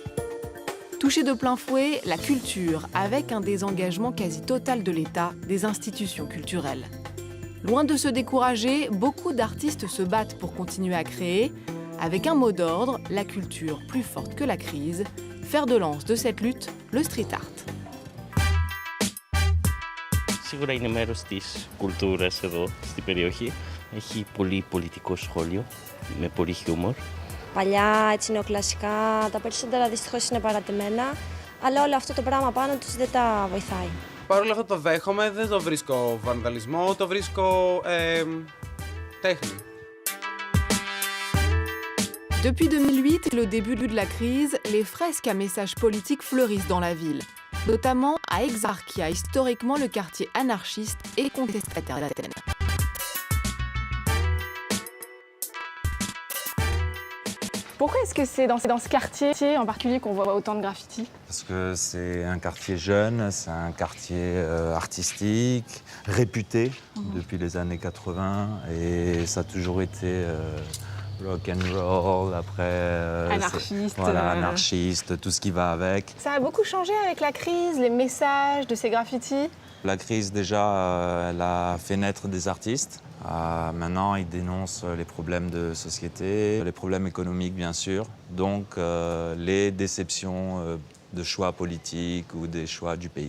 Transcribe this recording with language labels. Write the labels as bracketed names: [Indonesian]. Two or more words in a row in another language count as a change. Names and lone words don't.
[French] Touchée de plein fouet, la culture, avec un désengagement quasi total de l'État, des institutions culturelles. Loin de se décourager, beaucoup d'artistes se battent pour continuer à créer, avec un mot d'ordre, la culture plus forte que la crise, fer de lance de cette lutte, le street art. [Greek] Σίγουρα είναι μέρος της κουλτούρας εδώ στην περιοχή. Έχει πολύ πολιτικό σχόλιο, με πολύ χιούμορ. Παλιά, έτσι νεοκλασικά, τα περισσότερα δυστυχώς είναι παρατημένα, αλλά όλο αυτό το πράγμα πάνω τους δεν τα βοηθάει. Παρ' όλα αυτά το δέχομαι, δεν το βρίσκω βανδαλισμό, το βρίσκω τέχνη. [French] Depuis 2008, le début de la crise, les fresques à message politique fleurissent dans la ville, notamment à Exarchia, historiquement le quartier anarchiste et contestataire d'Athènes. Pourquoi est-ce que c'est dans ce quartier en particulier qu'on voit autant de graffitis? Parce que c'est un quartier jeune, c'est un quartier artistique, réputé depuis les années 80 et ça a toujours été [English] rock and roll, [French] après Anarchiste. Voilà, anarchiste, tout ce qui va avec. Ça a beaucoup changé avec la crise, les messages de ces graffitis? La crise déjà, elle a fait naître des artistes. Maintenant, ils dénoncent les problèmes de société, les problèmes économiques bien sûr, donc les déceptions de choix politiques ou des choix du pays.